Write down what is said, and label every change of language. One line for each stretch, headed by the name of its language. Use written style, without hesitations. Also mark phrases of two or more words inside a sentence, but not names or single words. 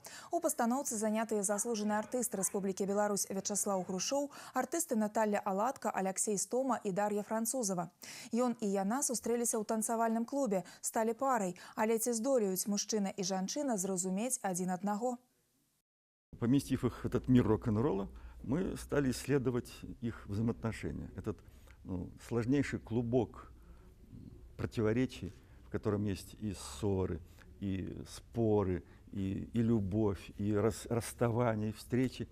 Belarusian: У пастаноўцы занятыя заслужаны артыст Рэспублікі Беларусь Вячаслаў Грушоў, артысты Наталья Аладка, Алексей Стома і Дар'я Французова. Ён і яна сустрэліся ў танцавальным клубе, сталі парай, але ці здолеюць мужчына і жанчына зразумець адзін аднаго?
Russian: Поместив их в этот мир рок-н-ролла, мы стали исследовать их взаимоотношения. Этот сложнейший клубок противоречий, в котором есть и ссоры, и споры, и любовь, и расставания, и встречи.